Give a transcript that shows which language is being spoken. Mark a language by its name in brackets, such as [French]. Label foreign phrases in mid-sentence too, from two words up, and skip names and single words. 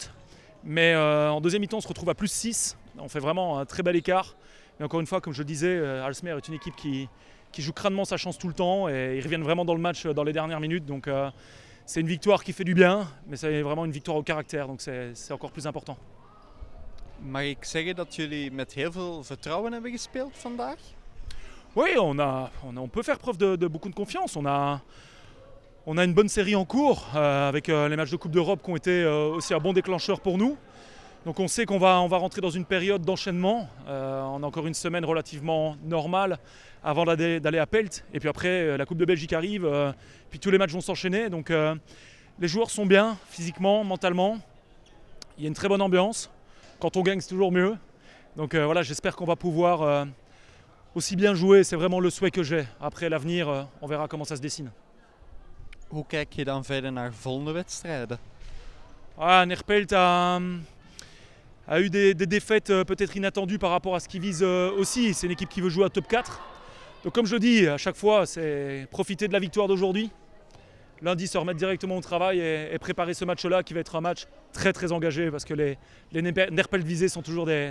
[French] Mais en deuxième mi-temps, on se retrouve à plus 6. On fait vraiment un très bel écart. Mais encore une fois, comme je le disais, Aalsmeer est une équipe qui joue crânement sa chance tout le temps et ils reviennent vraiment dans le match dans les dernières minutes. Donc c'est une victoire qui fait du bien, mais c'est vraiment une victoire au caractère. Donc c'est encore plus important. [Dutch] Mag ik zeggen dat jullie met heel veel vertrouwen hebben gespeeld vandaag? [French] Oui, on peut faire preuve de beaucoup de confiance. On a une bonne série en cours avec les matchs de Coupe d'Europe qui ont été aussi un bon déclencheur pour nous. Donc on sait qu'on va rentrer dans une période d'enchaînement. On a encore une semaine relativement normale avant d'aller à Pelt. Et puis après, la Coupe de Belgique arrive, puis tous les matchs vont s'enchaîner. Donc les joueurs sont bien, physiquement, mentalement. Il y a une très bonne ambiance. Quand on gagne, c'est toujours mieux. Donc voilà, j'espère qu'on va pouvoir aussi bien jouer. C'est vraiment le souhait que j'ai. Après l'avenir, on verra comment ça se dessine. [Dutch] Hoe kijk je dan verder naar volgende wedstrijden? [French] Neerpelt a eu des défaites peut-être inattendues par rapport à ce qu'ils visent aussi. C'est une équipe qui veut jouer à top 4. Donc comme je le dis, à chaque fois, c'est profiter de la victoire d'aujourd'hui. Lundi, se remettre directement au travail et préparer ce match-là qui va être un match très engagé parce que les Neerpelt visés sont toujours des matchs engagés.